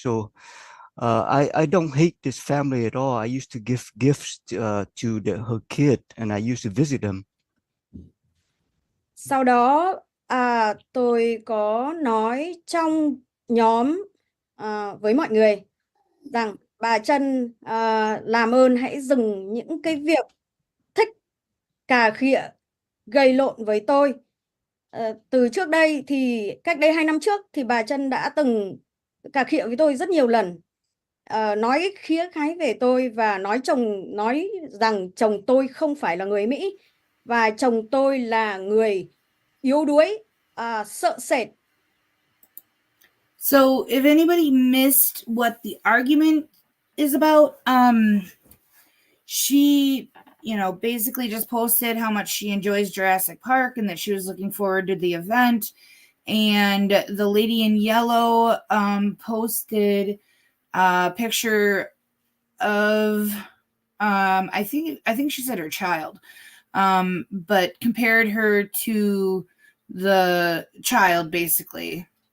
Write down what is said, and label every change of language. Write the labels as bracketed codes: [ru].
[en] So I don't hate this family at all. I used to give gifts to her kid, and I used to visit them. [vi] Sau đó tôi có nói trong nhóm với mọi người rằng bà Trân làm ơn hãy dừng những cái việc thích cà khịa gây lộn với tôi. Từ trước đây thì cách đây 2 năm trước thì bà Trân đã từng cà khịa với tôi rất nhiều lần, nói khía khái về tôi và nói rằng chồng tôi không phải là người Mỹ và chồng tôi là người yếu đuối, sợ sệt. [en] So if anybody missed what the argument is about, she, basically just posted how much she enjoys Jurassic Park and that she was looking forward to the event. And the lady in yellow posted a picture of I think she said her child, but compared her to the child, basically.